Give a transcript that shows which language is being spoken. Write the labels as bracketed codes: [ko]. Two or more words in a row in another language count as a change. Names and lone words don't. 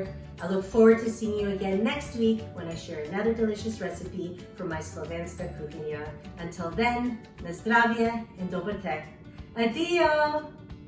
[en] I look forward to seeing you again next week when I share another delicious recipe from my Slovenska Kuhinja. Until then, [sl] na zdravje in dober tek. Adijo!